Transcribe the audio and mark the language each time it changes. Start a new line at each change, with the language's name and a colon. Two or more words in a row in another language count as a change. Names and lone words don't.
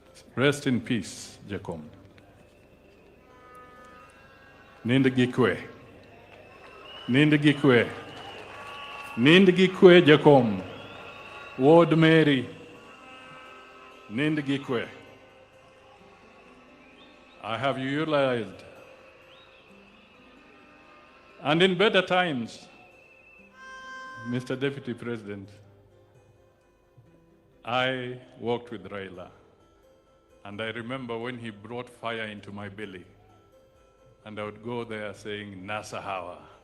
English: Rest in peace,
Kikuyu: Jacom. Nindagikwe. Nindagikwe. Nindagikwe, Jacom. Ward Mary. Nindagikwe.
English: I have utilized, and in better times, Mr. Deputy President, I worked with Raila, and I remember when he brought fire into my belly, and I would go there saying, Nasa Hawa.